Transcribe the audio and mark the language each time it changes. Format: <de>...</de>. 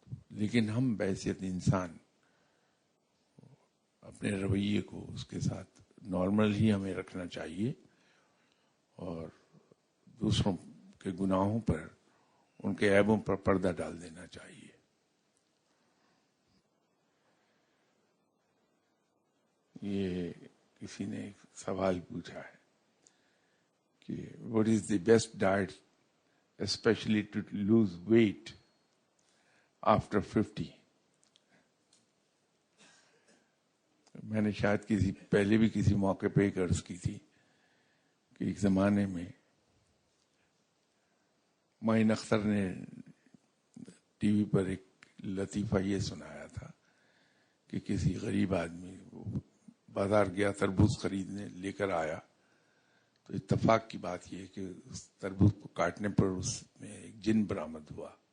<ur>لیکن ہم بحیثیت انسان اپنے رویے کو اس کے ساتھ نارمل ہی ہمیں رکھنا چاہیے، اور دوسروں کے گناہوں پر، ان کے عیبوں پر پردہ ڈال دینا چاہیے. یہ کسی نے ایک سوال پوچھا ہے کہ</ur> <en>what is the best diet especially to lose weight after 50.</en> <ur>میں نے شاید پہلے بھی کسی موقع پہ ایک عرض کی تھی کہ ایک زمانے میں معین اختر نے ٹی وی پر ایک لطیفہ یہ سنایا تھا کہ کسی غریب آدمی بازار گیا تربوز خریدنے، لے کر آیا تو اتفاق کی بات یہ کہ اس تربوز کو کاٹنے پر اس میں ایک جن برآمد ہوا.</ur>